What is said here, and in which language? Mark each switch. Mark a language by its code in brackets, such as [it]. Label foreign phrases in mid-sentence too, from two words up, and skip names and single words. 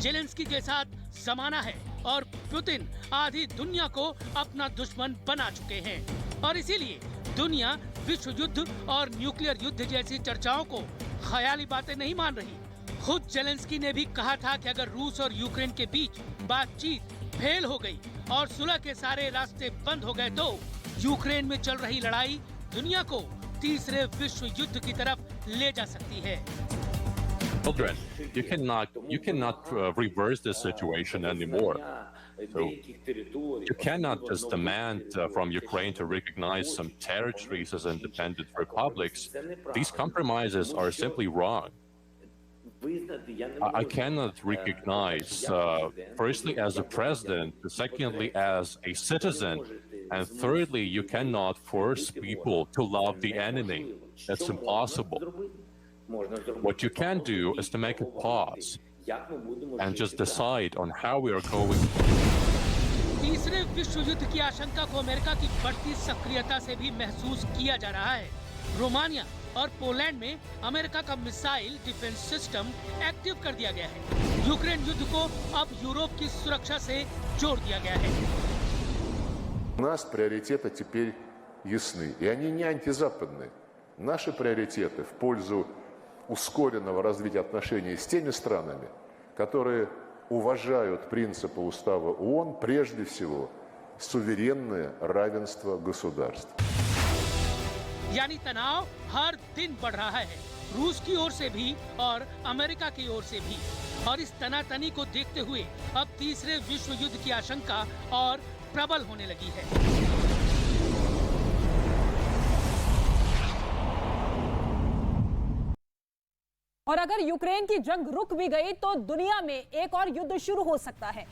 [hi] जेलेंस्की के साथ जमाना है और पुतिन आधी दुनिया को अपना दुश्मन बना चुके हैं और इसीलिए दुनिया विश्व युद्ध और न्यूक्लियर युद्ध जैसी चर्चाओं को ख्याली बातें नहीं मान रही। खुद जेलेंस्की ने भी कहा था कि अगर रूस और यूक्रेन के बीच बातचीत फेल हो गई और सुलह के सारे रास्ते बंद हो गए तो यूक्रेन में चल रही लड़ाई दुनिया को तीसरे विश्व युद्ध की तरफ ले जा सकती है। [en] Children, you cannot reverse this situation anymore. So you cannot just demand from Ukraine to recognize some territories as independent republics. These compromises are simply wrong. I cannot recognize, firstly, as a president, secondly, as a citizen, and thirdly, you cannot force people to love the enemy. That's impossible. What you can do is to make a pause and just decide on how we are going. [hi] तीसरे विश्व युद्ध की आशंका को अमेरिका की बढ़ती सक्रियता से भी महसूस किया जा रहा है। रोमानिया और पोलैंड में अमेरिका का [en] missile defense system active [hi] कर दिया गया है। यूक्रेन युद्ध को अब यूरोप की सुरक्षा से जोड़ दिया गया है। [ru] У нас приоритеты теперь ясны, и они не антизападные. Наши приоритеты в пользу ускоренного развития отношений с теми странами, которые уважают принципы Устава ООН, прежде всего суверенное равенство государств. [hi] यानी तनाव हर दिन बढ़ रहा है, रूस की ओर से भी और अमेरिका की ओर से भी। और इस तनातनी को देखते हुए अब तीसरे विश्व युद्ध की आशंका और प्रबल होने लगी है। और अगर यूक्रेन की जंग रुक भी गई तो दुनिया में एक और युद्ध शुरू हो सकता है।